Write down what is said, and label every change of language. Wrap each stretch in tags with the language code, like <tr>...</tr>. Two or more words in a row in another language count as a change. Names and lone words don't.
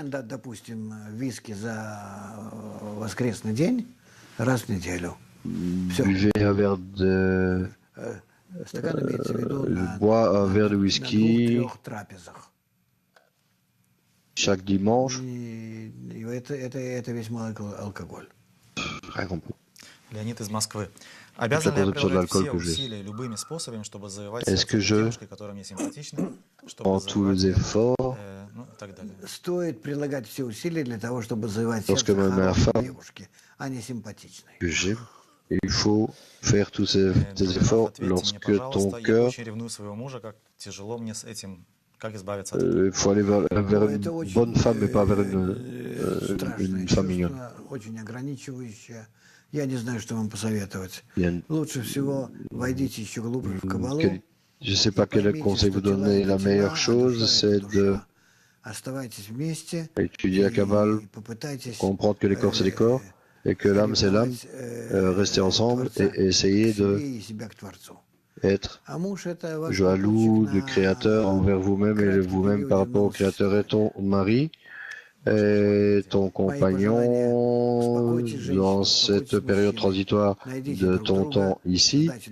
<fr>Buvez un verre de... bois un verre de whisky chaque dimanche. Rien compris.</fr> <ru>Леонид из Москвы.</ru> <fr>Est-ce que je, en tous les efforts, lorsque ma femme que j'aime, il faut faire tous ces efforts lorsque ton cœur, il faut aller vers une bonne femme et pas vers une femme mignonne.</fr> <ru>Я не знаю, что вам посоветовать. Лучше всего войдите еще глубже в каббалу.</ru> <fr>Je ne sais pas quel conseil vous donner. La meilleure chose, c'est de étudiez la Kabbale, comprendre que les corps c'est les corps et que l'âme c'est l'âme, restez ensemble et essayez de être jaloux du Créateur envers vous-même et vous-même par rapport au Créateur et ton mari et ton compagnon dans cette période transitoire de ton temps ici.</fr>